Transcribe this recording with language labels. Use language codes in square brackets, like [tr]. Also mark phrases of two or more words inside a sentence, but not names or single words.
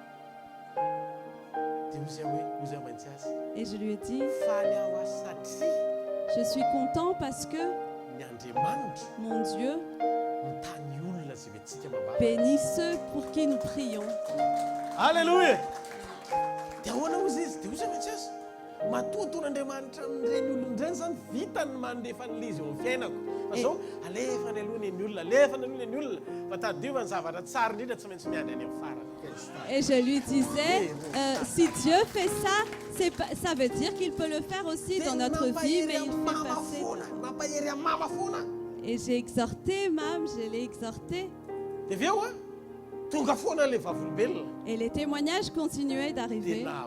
[fr] Et je lui ai dit, je suis content parce que mon Dieu bénit ceux pour qui nous prions. Alléluia. [mg] Matoton'Andriamanitra amin'ireny olona ireny zany vitany mandefa an'ilay izy eo amin'ny fiainako. Fa zao alefa ny alohany ny olona, alefa ny alohany ny olona. Fa tadiovany zavatra tsara indrindra tsy maintsy miandry any amin'ny farany. [fr] Et je lui disais, si Dieu fait ça, ça veut dire qu'il peut le faire aussi dans notre vie, mais il fait passer. Et j'ai exhorté, Mam, je l'ai exhorté. Et les témoignages continuaient d'arriver.